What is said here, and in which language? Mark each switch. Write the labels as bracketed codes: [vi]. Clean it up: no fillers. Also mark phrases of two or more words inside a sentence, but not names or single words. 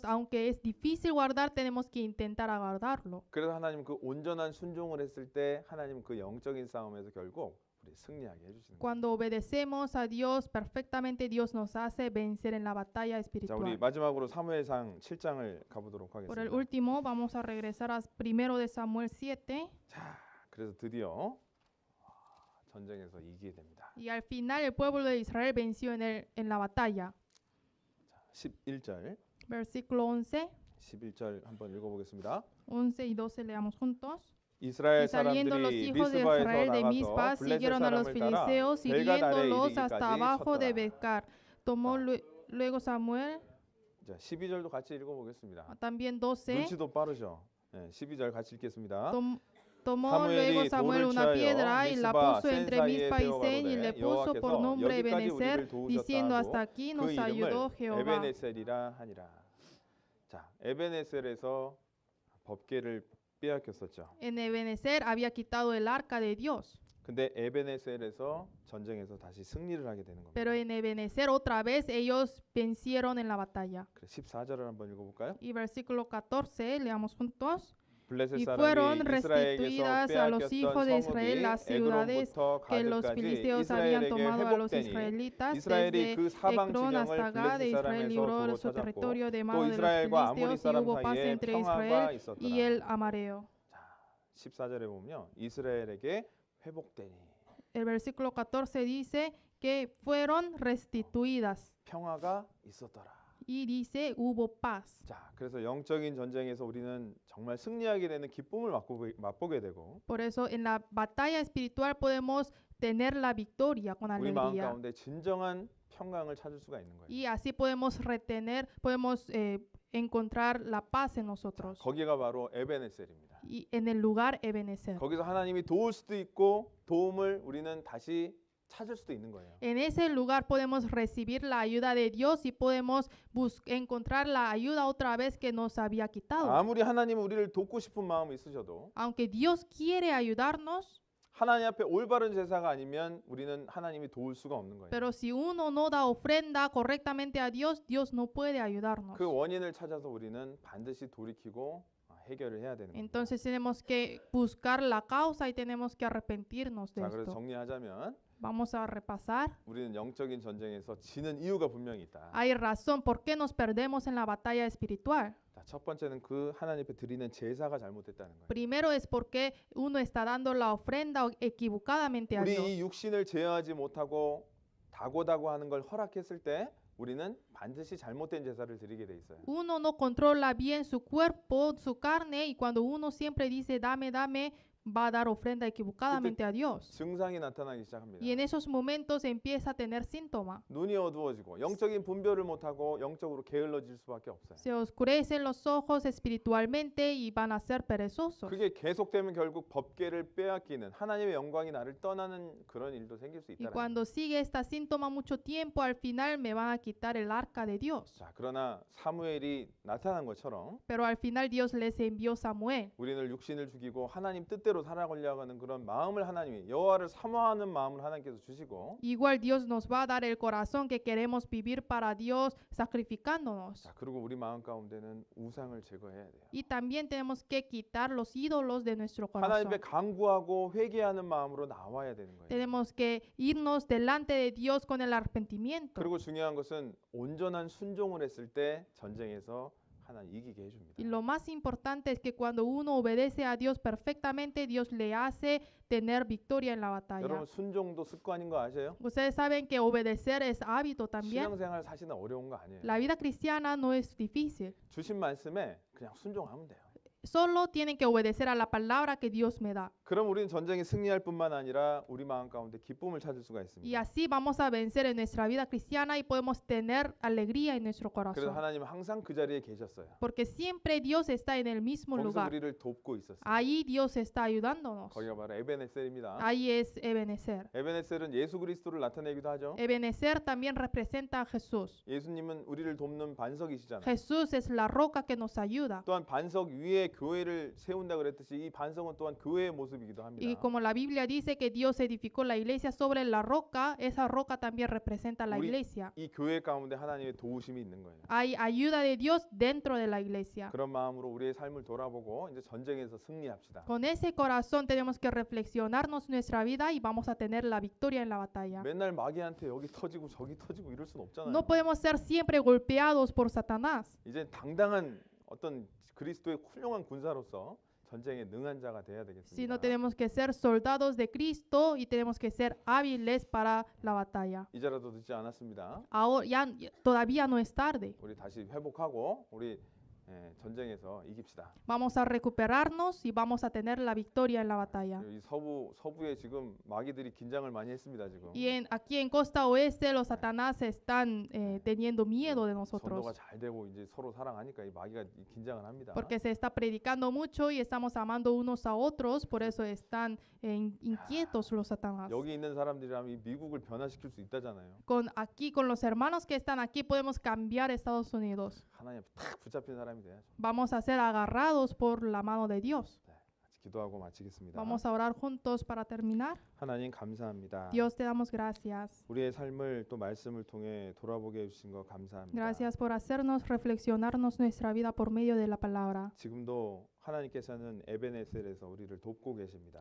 [es] Aunque es difícil guardar, tenemos que intentar guardarlo. [ko] 그래서 하나님 그 온전한 순종을 했을 때 하나님 그 영적인 싸움에서 결국 우리 승리하게 해주시는 거예요. [es] Cuando obedecemos a Dios perfectamente, Dios nos hace vencer en la batalla [ko] 자, 우리 [es] espiritual. [ko] 마지막으로 사무엘상 7장을 가보도록 [es] Por el [ko] 하겠습니다. [es] último, vamos a regresar a 1 de Samuel 7. [ko] 자, 그래서 드디어 전쟁에서 이기게 됩니다. [es] Y al final el pueblo de Israel venció en la batalla. [ko] 자, 11절, [es] Versículo 11. [ko] 11절 한번 읽어보겠습니다. [es] 11 y 12 leamos juntos. [ko] 이스라엘 [es] Y saliendo los [ko] 사람들이 [es] hijos de Israel de [ko] 미스바에서 [es] Mizpa, [ko] 나가서 블레셋 [es] siguieron a los [ko] 사람을 따라 [es] filisteos, [ko] 벨갓 아래 [es] hiriéndolos hasta [ko] 이르기까지 [es] abajo de [ko] 쳤더라. [es] Becar. Tomó luego Samuel, [ko] 자, 12절도 같이 읽어보겠습니다. [es] también 12. [ko] 눈치도 빠르죠. 네, 12절 같이 읽겠습니다. [es] Tomó [ko] 사무엘이 [es] luego Samuel [ko] 돌을 [es] una [ko] 취하여 [es] piedra y la [ko] 미스바 [es] puso [ko] 센 [es] entre [ko] 사이에 [es] Mizpa y [ko] 세워 [es] Sen y le [ko] 가로되 [es] puso por [ko] 여호와께서 [es] nombre [ko] 여기까지 [es] Ebenezer, [ko] 우리를 도우셨다 [es] diciendo [ko] 하고 [es] hasta aquí [ko] 그 [es] nos ayudó [ko] 이름을 [es] Jehová. [ko] 에베네셀이라 하니라. 자, 에베네셀에서 법궤를 빼앗겼었죠. [es] En Ebenezer había quitado el arca de Dios, [ko] 근데 에베네셀에서 전쟁에서 다시 승리를 하게 되는 겁니다. [es] pero en Ebenezer otra vez ellos vencieron en la batalla. [ko] 그래, 14절을 한번 읽어볼까요? [es] Y versículo 14, leamos juntos. [ko] 블레셋 [es] Y [ko] 사람이 [es] fueron [ko] 이스라엘에게서 [es] restituidas a los hijos de Israel las [ko] 빼앗겼던 [es] ciudades [ko] 에그론부터 [es] que los [ko] 가드까지 [es] filisteos habían [ko] 이스라엘에게 [es] tomado a los [ko] 회복되니 [es] israelitas [ko] 이스라엘이 [es] desde [ko] 그 사방 [es] Ecrón hasta [ko] 지경을 [es] Gad, [ko] 블레셋 [es] de Israel [ko] 사람에서 [es] libró [ko] 도로 [es] su [ko] 찾았고 [es] territorio de [ko] 또 [es] mano de los [ko] 이스라엘과 아모리 [es] filisteos y [ko] 사람 [es] hubo paz [ko] 사이에 [es] entre [ko] 평화가 [es] Israel [ko] 있었더라. [es] y el amareo. [ko] 자, 14절에 보면요. 이스라엘에게 회복되니 [es] El versículo 14 dice que fueron restituidas [ko] 평화가 있었더라. [es] y dice hubo paz. [ko] 자, 그래서 영적인 전쟁에서 우리는 정말 승리하게 되는 기쁨을 맛보게 되고 [es] Por eso en la batalla espiritual podemos tener la victoria con [ko] 우리 마음 [es] alegría. [ko] 가운데 진정한 평강을 찾을 수가 있는 거예요. [es] Y así podemos retener, podemos encontrar la paz en nosotros. [ko] 거기가 바로 에베네셀입니다. [es] Y en el lugar Ebenezer. [ko] 거기서 하나님이 도울 수도 있고 도움을 우리는 다시 찾을 수도 있는 거예요. [es] En ese lugar podemos recibir la ayuda de Dios y podemos encontrar la ayuda otra vez que nos había quitado. [ko] 아무리 하나님은 우리를 돕고 싶은 마음이 있으셔도 [es] Aunque Dios quiere ayudarnos, [ko] 하나님 앞에 올바른 제사가 아니면 우리는 하나님이 도울 수가 없는 거예요. [es] pero si uno no da ofrenda correctamente a Dios, Dios no puede ayudarnos. [ko] 그 원인을 찾아서 우리는 반드시 돌이키고 해결을 해야 되는 겁니다. [es] Entonces tenemos que buscar la causa y tenemos que arrepentirnos de [ko] 자, 그래서 [es] esto. [ko] 정리하자면 [es] Vamos a repasar. [ko] 우리는 영적인 전쟁에서 지는 이유가 분명히 있다. [es] Hay razón por qué nos perdemos en la batalla espiritual. [ko] 자, 첫 번째는 그 하나님 앞에 드리는 제사가 잘못됐다는 거예요. [es] Primero es porque uno está dando la ofrenda equivocadamente a [ko] 우리 이 [es] Dios. [ko] 육신을 제어하지 못하고 다고다고 하는 걸 허락했을 때 우리는 반드시 잘못된 제사를 드리게 돼 있어요. [es] Uno no controla bien su cuerpo, su carne, y cuando uno siempre dice dame, dame, va a dar ofrenda equivocadamente a Dios. [ko] 증상이 나타나기 시작합니다. [es] Y en esos momentos empieza a tener síntomas. [ko] 눈이 어두워지고 영적인 분별을 못하고 영적으로 게을러질 수밖에 없어요. [es] Se oscurecen los ojos espiritualmente y van a ser perezosos. [ko] 그게 계속되면 결국 법궤를 빼앗기는 하나님의 영광이 나를 떠나는 그런 일도 생길 수 [es] Y [ko] 있다는 거예요. [es] cuando sigue esta síntoma mucho tiempo, al final me van a quitar el arca de Dios. [ko] 자, 그러나 사무엘이 나타난 것처럼 [es] Pero al final Dios les envió Samuel. [ko] 우리는 육신을 죽이고 하나님 뜻대로 살아가려고 하는 그런 마음을 하나님이 여호와를 사모하는 마음을 하나님께서 주시고 [es] Igual Dios nos va a dar el corazón que queremos vivir para Dios sacrificándonos. [ko] 자, 그리고 우리 마음 가운데는 우상을 제거해야 돼요. [es] Y también tenemos que quitar los ídolos de nuestro [ko] 하나님 [es] corazón. [ko] 앞에 간구하고 회개하는 마음으로 나와야 되는 거예요. [es] Tenemos que irnos delante de Dios con el arrepentimiento. [ko] 그리고 중요한 것은 온전한 순종을 했을 때 전쟁에서 하나님 이기게 해줍니다. [es] Y lo más importante es que cuando uno obedece a Dios perfectamente, Dios le hace tener victoria en la batalla. [ko] 여러분 순종도 습관인 거 아세요? [es] Ustedes saben que obedecer es hábito también. [ko] 신앙생활 사실은 어려운 거 아니에요. [es] La vida cristiana no es difícil. [ko] 주신 말씀에 그냥 순종하면 돼요. [es] Solo tienen que obedecer a la palabra que Dios me da. [ko] 그럼 우리는 전쟁에 승리할 뿐만 아니라 우리 마음 가운데 기쁨을 찾을 수가 [es] Y [ko] 있습니다. [es] así vamos a vencer en nuestra vida cristiana y podemos tener alegría en nuestro [ko] 그래서 [es] corazón. [ko] 하나님은 항상 그 자리에 계셨어요. [es] Porque siempre Dios está en el mismo [ko] 거기서 [es] lugar. [ko] 우리를 돕고 있었어요. [es] Ahí Dios está ayudándonos. [ko] 거기가 바로 에베네셀입니다. [es] Ahí es Ebenezer. [ko] 에베네셀은 예수 그리스도를 나타내기도 하죠. [es] Ebenezer también representa a Jesús. [ko] 예수님은 우리를 돕는 반석이시잖아요. [es] Jesús es la roca que nos ayuda. [ko] 또한 반석 위에 교회를 세운다 그랬듯이 이 반석은 또한 교회의 모습이기도 합니다. [es] Y como la Biblia dice que Dios edificó la iglesia sobre la roca, esa roca también representa la [ko] 우리- [es] iglesia. [ko] 이 교회 가운데 하나님의 도우심이 있는 거예요. [es] Hay ayuda de Dios dentro de la iglesia. [ko] 그런 마음으로 우리의 삶을 돌아보고 이제 전쟁에서 승리합시다. [es] Con ese corazón tenemos que reflexionarnos nuestra vida y vamos a tener la victoria en la batalla. [ko] 맨날 마귀한테 여기 터지고 저기 터지고 이럴 순 없잖아요. [es] No podemos ser siempre golpeados por Satanás, [ko] 이제 당당한 어떤 그리스도의 훌륭한 군사로서 전쟁에 능한 자가 돼야 [es] sino [ko] 되겠습니다. [es] tenemos que ser soldados de Cristo y tenemos que ser hábiles para la batalla. [ko] 이제라도 늦지 않았습니다. [es] Ahora, todavía no es tarde. [ko] 우리 다시 회복하고 우리 전쟁에서 이깁시다. [es] Vamos a recuperarnos y vamos a tener la victoria en la batalla. [ko] 이 서부에 지금 마귀들이 긴장을 많이 했습니다 지금. [es] Y aquí en Costa Oeste los Satanás están teniendo miedo de [ko] 전도가 [es] nosotros [ko] 잘 되고 이제 서로 사랑하니까 이 마귀가 긴장을 합니다. [es] porque se está predicando mucho y estamos amando unos a otros, por eso están inquietos los Satanás. [ko] 여기 있는 사람들이라면 이 미국을 변화시킬 수 있다잖아요. [es] Con los hermanos que están aquí podemos cambiar Estados Unidos. [ko] 하나님 앞에 탁 붙잡힌 사람이 사람이 돼야죠. [es] Vamos a ser agarrados por la mano de Dios. [ko] 네, 같이 기도하고 마치겠습니다. [es] Vamos a orar juntos para terminar. [ko] 하나님 감사합니다. [es] Dios, te damos gracias. [ko] 우리의 삶을 또 말씀을 통해 돌아보게 해주신 거 감사합니다. [es] Gracias por hacernos reflexionarnos nuestra vida por medio de la palabra. [ko] 지금도 하나님께서는 에베네셀에서 우리를 돕고 계십니다.